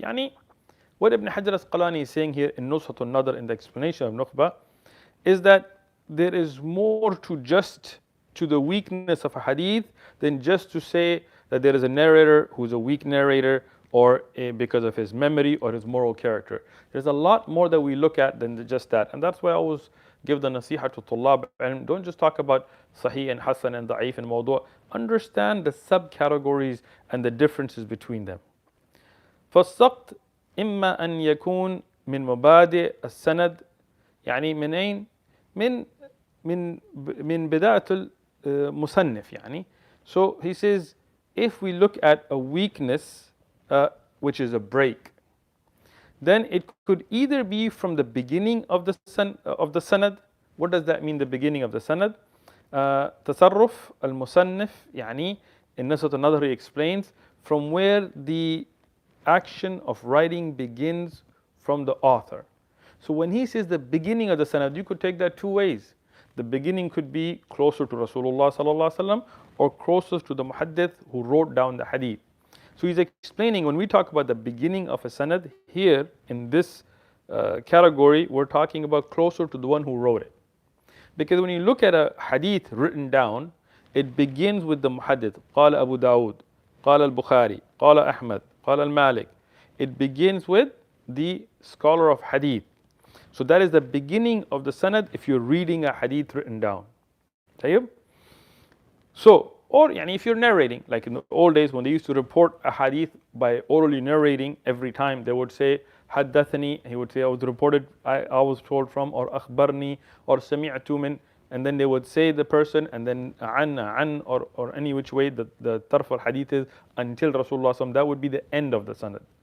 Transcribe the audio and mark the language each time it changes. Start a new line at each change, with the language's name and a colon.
English: يعني what Ibn Hajar al-Asqalani is saying here in Nuzhat an-Nadr, in the explanation of Nukhba, is that there is more to the weakness of a hadith than just to say that there is a narrator who's a weak narrator or because of his memory or his moral character. There's a lot more that we look at than just that. And that's why I always give the nasiha to tullab, and don't just talk about sahih and hasan and da'if and mawdu'. Understand the subcategories and the differences between them.
Arabic: فالسقط إما أن يكون من مبادئ السند, يعني من أين؟ من بداية المصنف يعني.
English: So he says, if we look at a weakness, which is a break, then it could either be from the beginning of the sanad. What does that mean, the beginning of the sanad?
Arabic: تصرف المصنف,
English: يعني in Nuzhat an-Nadr he explains from where the action of writing begins from the author. So when he says the beginning of the sanad, you could take that two ways. The beginning could be closer to Rasulullah sallallahu alaihi wasallam or closer to the muhaddith who wrote down the hadith. So he's explaining, when we talk about the beginning of a sanad, here in this category, we're talking about closer to the one who wrote it. Because when you look at a hadith written down, it begins with the muhaddith.
Arabic: قال أبو داود, قال البخاري, قال أحمد, قال المالك.
English: It begins with the scholar of hadith. So that is the beginning of the sanad if you're reading a hadith written down.
Arabic: طيب?
English: So, or يعني if you're narrating, like in the old days when they used to report a hadith by orally narrating every time, they would say حدثني, he would say I was reported, I was told from, or أخبرني, or
Arabic: سمعت من,
English: and then they would say the person, and then عن or any which way the tarf al-hadith is until Rasulullah sallam, that would be the end of the sanad.